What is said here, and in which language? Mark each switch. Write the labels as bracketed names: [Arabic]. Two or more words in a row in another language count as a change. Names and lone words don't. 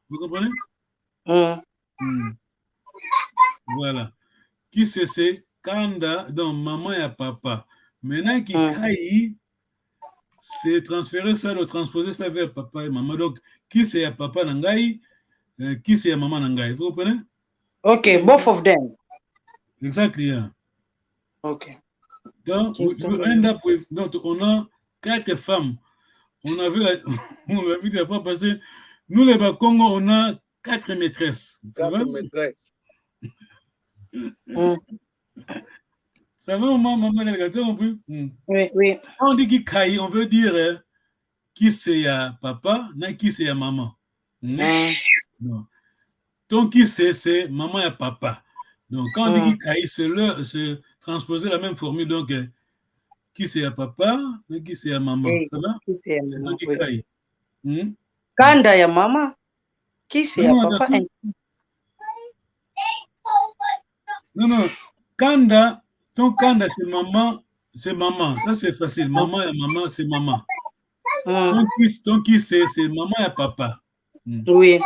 [French] Vous comprenez? Voilà. Qui c'est? Kanda, donc maman et papa. Maintenant, Kikai, c'est transférer ça, de transposer ça vers papa et maman. Donc, qui c'est papa Nangai, qui c'est maman Nangai. Vous comprenez? [English] Ok, both of them. Exactly, yeah. Ok. Donc, we end up with, [French] donc, on a 4 femmes. On a vu la fois passée, nous les Congo, on a 4 maîtresses. 4 maîtresses. Ça va, maman, tu as compris? Oui. Quand on dit Kikai, on veut dire qui c'est papa, non qui c'est maman. Non. ton qui c'est maman et papa. Donc, quand on dit Kikaï, c'est transposer la même formule. Donc, qui c'est à papa, qui c'est à maman. Ça va? C'est ton Kikaï. Kanda ya maman. Qui c'est à papa? Non. Kanda, ton Kanda, c'est maman. C'est maman. Ça, c'est facile. Maman et maman, c'est maman. Ton qui c'est maman et papa. Oui.